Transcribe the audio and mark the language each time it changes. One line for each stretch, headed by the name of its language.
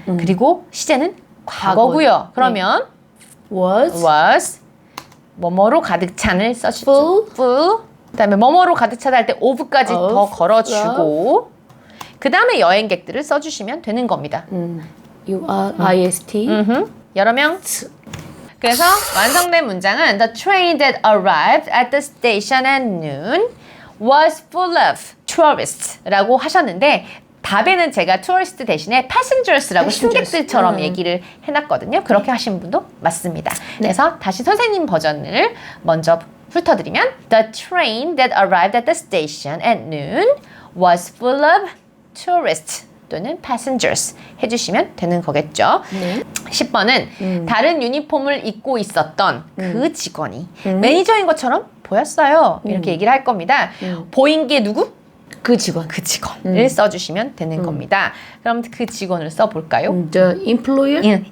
Korean: 그리고 시제는 과거고요. 그러면 was 뭐뭐로 가득 찬을 써주죠.
English: full.
Korean: 그다음에 뭐뭐로 가득 차다 할 때 of까지 더 걸어주고 그 다음에 여행객들을 써주시면 되는 겁니다.
English: You are IST.
Korean: 여러 명. 그래서 완성된 문장은
English: The train that arrived at the station at noon was full of tourists
Korean: 라고 하셨는데 답에는 제가 tourist 대신에 passengers라고 승객들처럼 얘기를 해놨거든요. 그렇게 하신 분도 맞습니다. 그래서 다시 선생님 버전을 먼저 훑어드리면
English: The train that arrived at the station at noon was full of tourists 또는 passengers
Korean: 해주시면 되는 거겠죠. 10번은 다른 유니폼을 입고 있었던 그 직원이 매니저인 것처럼 보였어요. 이렇게 얘기를 할 겁니다. 보인 게 누구? 그 직원. 그 직원을 써주시면 되는 겁니다. 그럼 그 직원을 써볼까요?
English: The employer.